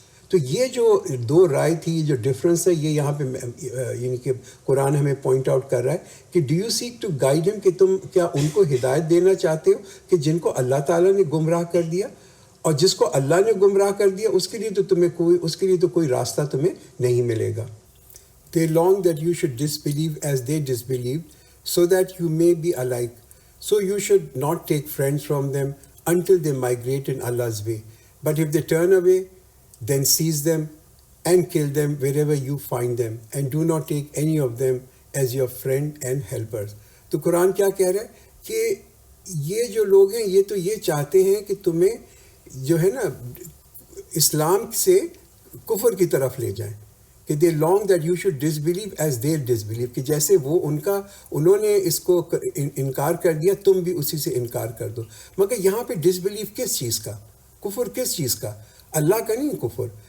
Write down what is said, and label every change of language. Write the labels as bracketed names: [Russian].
[Urdu] تو یہ جو دو رائے تھی، یہ جو ڈفرینس ہے، یہ یہاں پہ یعنی کہ قرآن ہمیں پوائنٹ آؤٹ کر رہا ہے کہ [English] do you seek to guide ہم، [Urdu] کہ تم کیا ان کو ہدایت دینا چاہتے ہو کہ جن کو اللہ تعالیٰ نے گمراہ کر دیا، اور جس کو اللہ نے گمراہ کر دیا اس کے لیے تو کوئی راستہ تمہیں نہیں ملے گا۔ [English] They long that you should disbelieve as they disbelieved, so that you may be alike. So you should not take friends from them until they migrate in Allah's way. But if they turn away, then seize them and kill them wherever you find them, and do not take any of them as your friend and helpers. [Urdu] تو قرآن کیا کہہ رہا ہے کہ یہ جو لوگ ہیں یہ تو یہ چاہتے ہیں کہ تمہیں جو ہے نا اسلام سے کفر کی طرف لے جائیں، کہ [English] they long that you should disbelieve as they disbelieve, [Urdu] کہ جیسے وہ انہوں نے اس کو انکار کر دیا تم بھی اسی سے انکار کر دو۔ مگر یہاں پہ ڈسبلیو کس چیز کا، کفر کس چیز کا؟ اللہ کا نہیں کفر،